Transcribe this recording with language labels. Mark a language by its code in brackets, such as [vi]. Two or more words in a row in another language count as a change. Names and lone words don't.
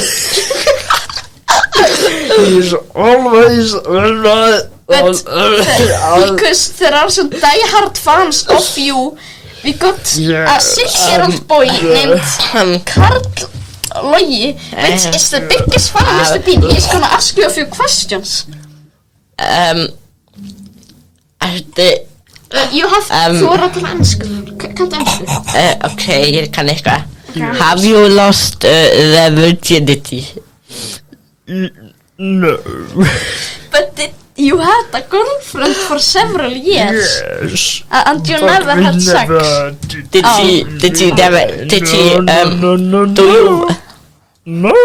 [en] Because there are some diehard fans of you, we got a 6-year-old boy named Karl Logi, which is the biggest fan of Mr. Bean. He's gonna ask you a few questions. You have [is] þú er að tala ensku. Kanntu ensku? Okay, ég kann eitthvað. [en] Have you lost the virginity? No. But you had a girlfriend for several years. Yes. And you But never we had sex. never Did she No.